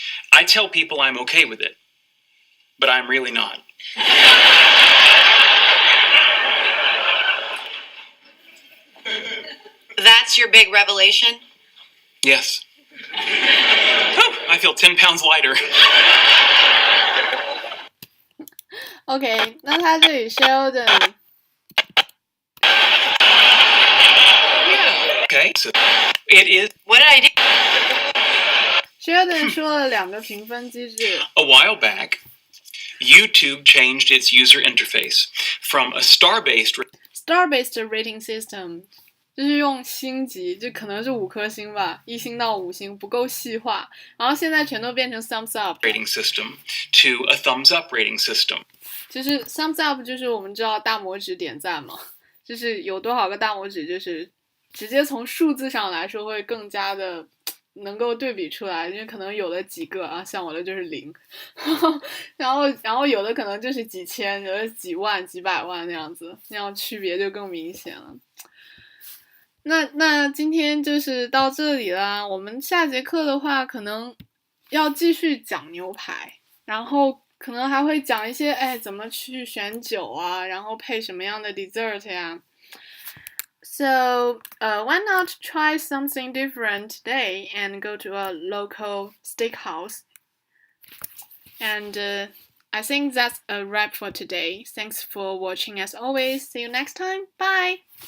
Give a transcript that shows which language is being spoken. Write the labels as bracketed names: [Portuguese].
[English] I tell people I'm okay with it, but I'm really not. That's your big revelation? Yes. Whew, I feel 10 pounds lighter. [Chinese] OK， 那他这里 Sheldon [English] Okay, so it is. What did I do? [Chinese] Sheldon 说了2个评分机制。 [English] A while back, YouTube changed its user interface from a star-based [Chinese] rating system， 就是用星级，就可能是5颗星吧，1星到5星，不够细化。然后现在全都变成 thumbs up [English] rating system to a thumbs-up rating system. [Chinese] 就是 thumbs up 就是我们知道大拇指点赞嘛，就是有多少个大拇指，就是直接从数字上来说会更加的能够对比出来，因为可能有的几个啊，像我的就是0，然后有的可能就是几千，有的几万、几百万那样子，那样区别就更明显了。那今天就是到这里啦，我们下节课的话可能要继续讲牛排，然后可能还会讲一些怎么去选酒啊，然后配什么样的 dessert 呀。 [English] So, why not try something different today and go to a local steakhouse? And I think that's a wrap for today. Thanks for watching as always. See you next time. Bye!